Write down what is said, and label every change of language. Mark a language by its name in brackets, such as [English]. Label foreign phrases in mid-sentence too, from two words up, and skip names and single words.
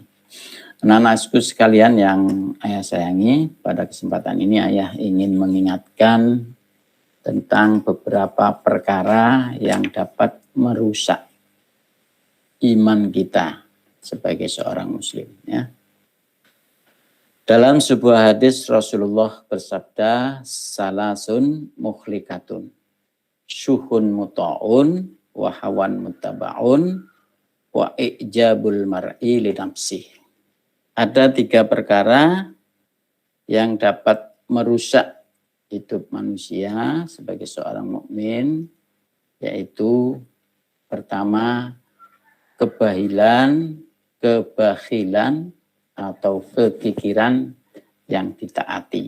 [Indonesian] Anak-anakku sekalian yang ayah sayangi, pada kesempatan ini ayah ingin mengingatkan tentang beberapa perkara yang dapat merusak iman kita sebagai seorang muslim. Ya. Dalam sebuah hadis Rasulullah bersabda, [Arabic] ثلاث مهلكات شح مطاع وهوى متبع وإعجاب المرء بنفسه. [Indonesian] Ada 3 perkara yang dapat merusak hidup manusia sebagai seorang mukmin, yaitu pertama kebakhilan atau kekikiran yang ditaati.